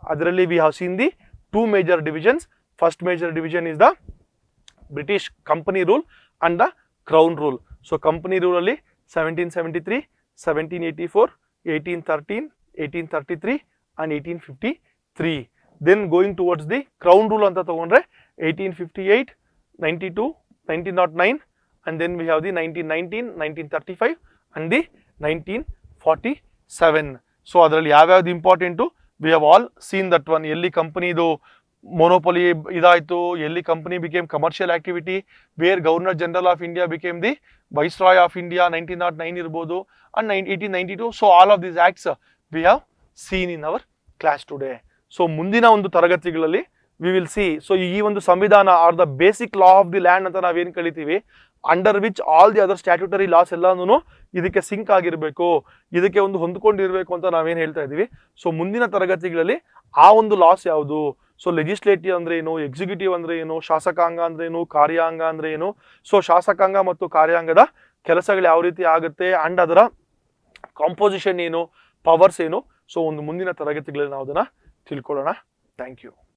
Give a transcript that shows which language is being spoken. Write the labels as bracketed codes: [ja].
[kn] ಅದರಲ್ಲಿ [en] We have seen the 2 major divisions. First major division is the British company rule and the crown rule. So company rule ಅಲ್ಲಿ 1773, 1784, 1813, 1833 and 1853. Then going towards the crown rule [kn] anta tagondre [en] 1858, 92, 1909 and then we have the 1919, 1935 and the 1947. So [kn] adralli yavyavadu [en] important, we have all seen that one. [kn] Elli company idu monopoly idayitu, [en] elli company became commercial activity, where Governor General of India became the Viceroy of India 1909 [kn] irbodu [en] and 1892. So all of these acts we have seen in our class today. [kn] So ಮುಂದಿನ ಒಂದು ತರಗತಿಗಳಲ್ಲಿ we will see, so ಈ ಒಂದು ಸಂವಿಧಾನ are the basic law of the land ಅಂತ ನಾವೇನು ಕಲಿತೀವಿ, [en] under which all the other statutory laws [kn] ಎಲ್ಲಾನು ಇದಕ್ಕೆ ಸಿಂಕ್ ಆಗಿರಬೇಕು, ಇದಕ್ಕೆ ಒಂದು ಹೊಂದ್ಕೊಂಡಿರ್ಬೇಕು ಅಂತ ನಾವೇನು ಹೇಳ್ತಾ ಇದೀವಿ. ಸೊ ಮುಂದಿನ ತರಗತಿಗಳಲ್ಲಿ ಆ ಒಂದು ಲಾಸ್ ಯಾವುದು, ಸೊ ಲೆಜಿಸ್ಲೇಟಿವ್ ಅಂದ್ರೆ ಏನು, ಎಕ್ಸಿಕ್ಯೂಟಿವ್ ಅಂದ್ರೆ ಏನು, ಶಾಸಕಾಂಗ ಅಂದ್ರೆ ಏನು, ಕಾರ್ಯಾಂಗ ಅಂದ್ರೆ ಏನು, ಸೊ ಶಾಸಕಾಂಗ ಮತ್ತು ಕಾರ್ಯಾಂಗದ ಕೆಲಸಗಳು ಯಾವ ರೀತಿ ಆಗುತ್ತೆ ಅಂಡ್ ಅದರ ಕಾಂಪೋಸಿಷನ್ ಏನು, ಪವರ್ಸ್ ಏನು, ಸೊ ಒಂದು ಮುಂದಿನ ತರಗತಿಗಳಲ್ಲಿ ನಾವು ಅದನ್ನ ತಿಳ್ಕೊಳ್ಳೋಣ. [en] Thank you.